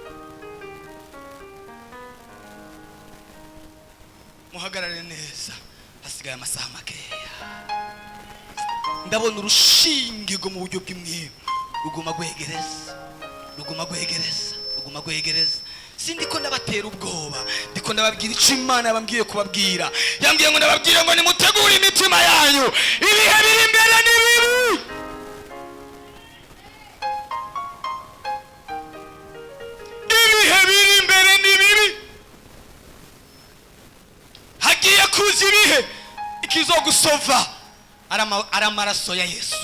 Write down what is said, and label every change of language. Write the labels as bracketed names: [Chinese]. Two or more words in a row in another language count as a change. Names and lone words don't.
[Rundi] Muhagarare neza, hasigaye amasaha makeya. Ndabona urushinge rwo mu buryo bw'imwemu ruguma gwegereza. Sindiko ndabatera ubwoba, ndiko ndababwira icyo Imana yabambwiye kubabwira. Yambwiye ngo ndababwire ngo nimutegure imitima yanyu, ibihe biri imbere ni bibi. Ibihe biri imbere ni bibi. Hagiye kuza ibihe ikizogusova ari amaraso ya Yesu.